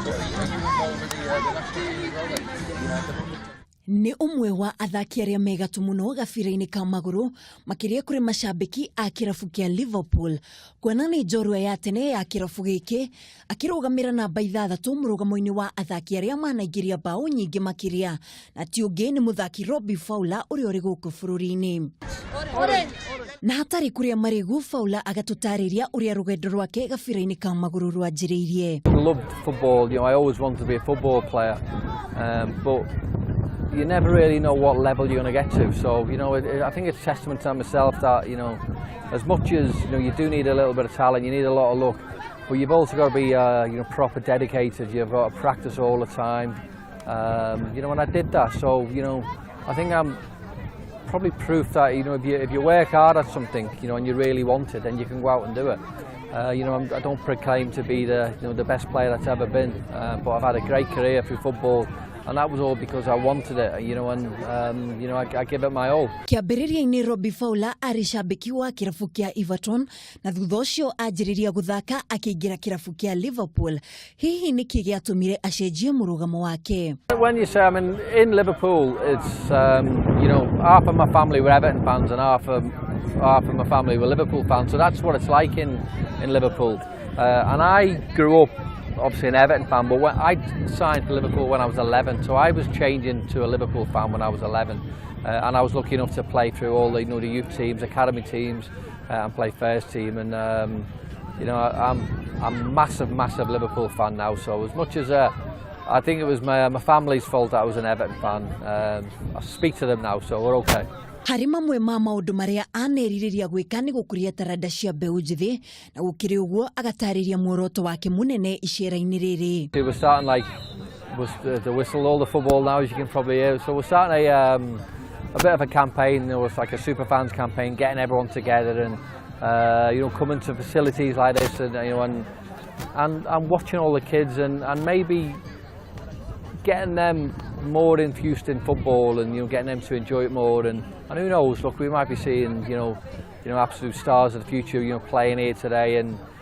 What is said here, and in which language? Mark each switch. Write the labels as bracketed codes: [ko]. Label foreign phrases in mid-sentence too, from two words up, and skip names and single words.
[ki] Nĩ ũmwe wa athaki arĩa me gatũ mũno gabira-inĩ ka magũrũ makiria kũrĩ macambĩki a kirabu kĩa Liverpool, kuona nĩ njorua ya tene ya kirabu gĩkĩ akĩrũgamĩra namba ithatu murugamo-ini wa athaki arĩa manaingiria mbao nyingi makiria, na ti ũngĩ nĩ Muthaki Robbie Fowler ũrĩa ũrĩ gũkũ bũrũri-inĩ. Na hatarĩ kũrĩa marĩgu, Fowler agatũtarĩria ũrĩa rũgendo rwake gabira-inĩ ka magũrũ rwanjĩrĩirie. [en] I loved football, I always wanted to be a football player, but you never really know what level you're going to get to. So, I think it's testament to myself that, as much as, you do need a little bit of talent, you need a lot of luck, but you've also got to be, proper dedicated. You've got to practice all the time. And I did that. So, I think I'm probably proof that, if you work hard at something, and you really want it, then you can go out and do it. I don't proclaim to be the best player that's ever been, but I've had a great career through football. And that was all because I wanted it, I give it my all. [ki] Kĩambĩrĩria-inĩ Robbie Fowler arĩ cambĩki wa kirabu kĩa Everton, na thutha ũcio anjĩrĩria gũthaka akĩingĩra kirabu kĩa Liverpool. Hihi nĩkĩ gĩatũmire acenjie mũrugamo wake? [en] When you say, in Liverpool, it's, half of my family were Everton fans and half of my family were Liverpool fans. So that's what it's like in Liverpool. And I grew up obviously an Everton fan, but I signed for Liverpool when I was 11, so I was changing to a Liverpool fan when I was 11, and I was lucky enough to play through all the the youth teams, academy teams, and play first team. And I'm a massive Liverpool fan now. So as much as I think it was my family's fault that I was an Everton fan, I speak to them now, so we're okay. [ki] Harĩ mamwe ma maũndũ marĩa anerirĩria gwĩka nĩ gũkũria taranda cia mbeũ njĩthĩ, na gũkĩrĩ ũguo agatarĩria muoroto wake mũnene icera-inĩ rĩrĩ. [en] We're starting the whistle all the football now, as you can probably hear. So we're starting a bit of a campaign. It was like a super fans campaign, getting everyone together and coming to facilities like this and watching all the kids and maybe getting them more infused in football and getting them to enjoy it more and who knows, look, we might be seeing absolute stars of the future playing here today, and